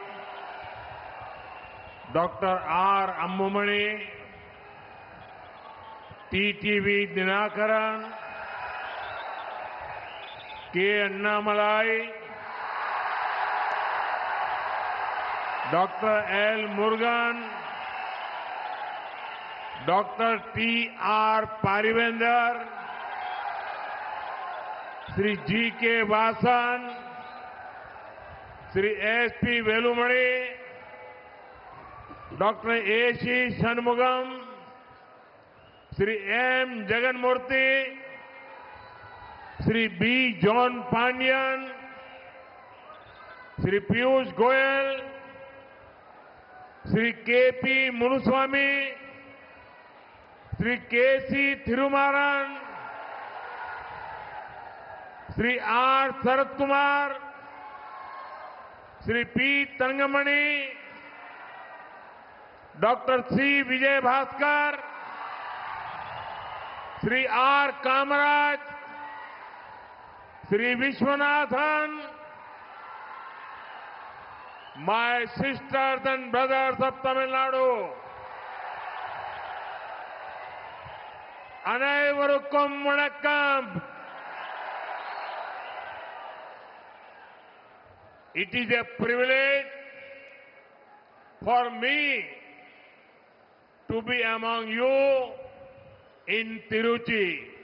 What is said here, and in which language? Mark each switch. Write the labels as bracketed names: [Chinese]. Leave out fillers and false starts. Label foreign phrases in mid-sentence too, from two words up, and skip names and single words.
[English] डॉक्टर आर अम्मुमणि, टीटीवी दिनाकरन, के अन्नामलाई, डॉक्टर एल मुरुगन, डॉक्टर टी आर पारिवेंदर, श्री जी के वासन, श्री एस पी वेलुमणि, Dr. A.C. Shanmugam, Sri M. Jaganmurthy, Sri B. John Pandian, Sri Piyush Goyal, Sri K.P. Munuswamy, Sri K.C. Thirumaran, Sri R. Sarath Kumar, Sri P. Tangamani, Dr. C. Vijay Bhaskar, Sri R. Kamaraj, Sri Vishwanathan, [Tamil] my sisters and brothers of Tamil Nadu, அனைவருக்கும் வணக்கம். It is a privilege for me to be among you in Tiruchi.